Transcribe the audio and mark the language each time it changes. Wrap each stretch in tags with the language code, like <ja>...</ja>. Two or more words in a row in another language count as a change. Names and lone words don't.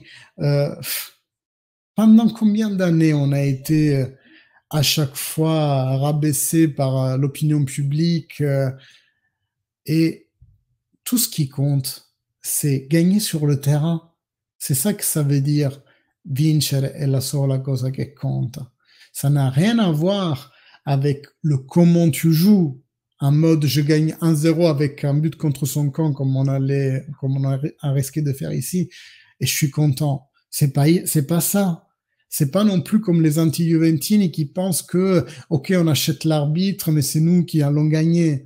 <fr>Pendant combien d'années on a été à chaque fois rabaissé par l'opinion publique et tout ce qui compte, c'est gagner sur le terrain. C'est ça que ça veut dire</fr> <it>vincere è la sola cosa che conta.</it> <fr>Ça n'a rien à voir avec le comment tu joues, en mode je gagne 1-0 avec un but contre son camp comme on a risqué de faire ici et je suis content. C'est pas ça. C'est pas non plus comme les anti-Juventini qui pensent que ok on achète l'arbitre mais c'est nous qui allons gagner.</fr>